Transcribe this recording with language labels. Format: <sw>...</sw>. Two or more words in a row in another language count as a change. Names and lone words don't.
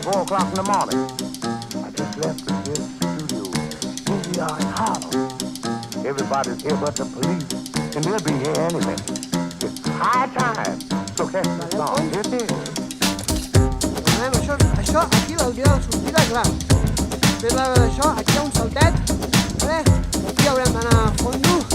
<en>o'clock in the morning. I just left this studio. Here we are in Harlem. Everybody's here but the police, and they'll be here any minute. It's high time. So catch the song. Here it is.</en> <ca>Això aquí l'hauria de sortir clar. Després d'això, aquí hi ha un saltet, aquí haurem d'anar a fondo.</ca>